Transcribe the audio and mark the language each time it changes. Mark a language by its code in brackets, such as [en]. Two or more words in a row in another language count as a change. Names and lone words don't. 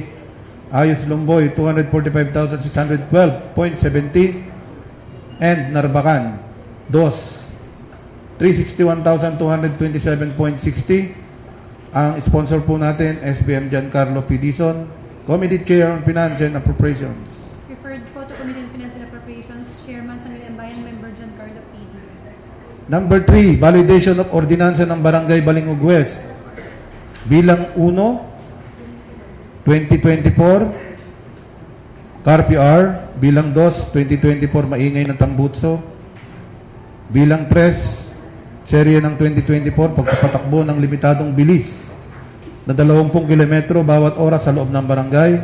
[tl] Ayos Lumboy, 245,612.70. And Narbacan, 361,227.60. Ang sponsor po natin, SBM Giancarlo P. [en] Dizon, Committee Chair on Finance and Appropriations. Referred po to Committee on Finance and Appropriations. [tl] Chairman sa Bayan Member Giancarlo P. [en] Number 3, validation of [tl] ordinansa ng [en] Barangay Balingog West. [tl] Bilang 1, 2024, CARPR. Bilang 2, 2024, Maingay ng Tambutso. Bilang 3, serye ng 2024, pagpapatakbo ng limitadong bilis na 20 kilometro bawat oras sa loob ng barangay.